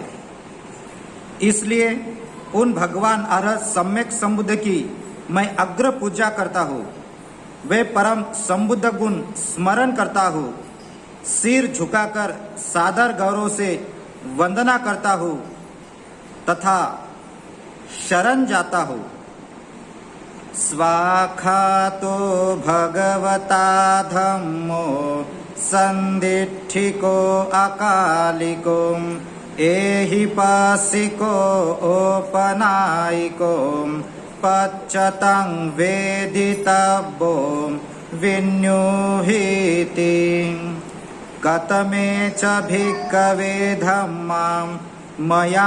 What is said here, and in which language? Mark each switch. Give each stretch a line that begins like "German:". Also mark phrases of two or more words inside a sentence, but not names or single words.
Hindi: इसलिए उन भगवान अरहत सम्यक संबुद्ध की मैं अग्र पूजा करता हूँ, वे परम संबुद्ध गुण स्मरण करता हूँ, सिर झुकाकर सादर गौरव से वंदना करता हूँ तथा शरण जाता हूँ।
Pali: स्वाखातो भगवता धम्मो संदिठिको अकालिको एहि पासिको ओपनायिको पच्चतं वेदितव्यो विन्युहीति कतमे च भिक्खवे धम्मां मया